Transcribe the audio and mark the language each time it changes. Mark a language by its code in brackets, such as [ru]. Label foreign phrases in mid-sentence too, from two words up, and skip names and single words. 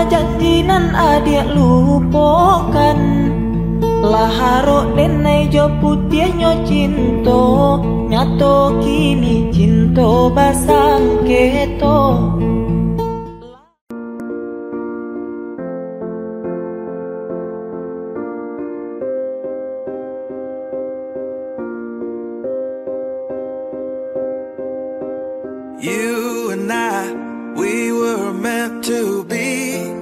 [min] janji nan adik lupakan laharok denai jo putih nyo cinto nyato kini cinto basang keto. [en] You and I, we were meant to be.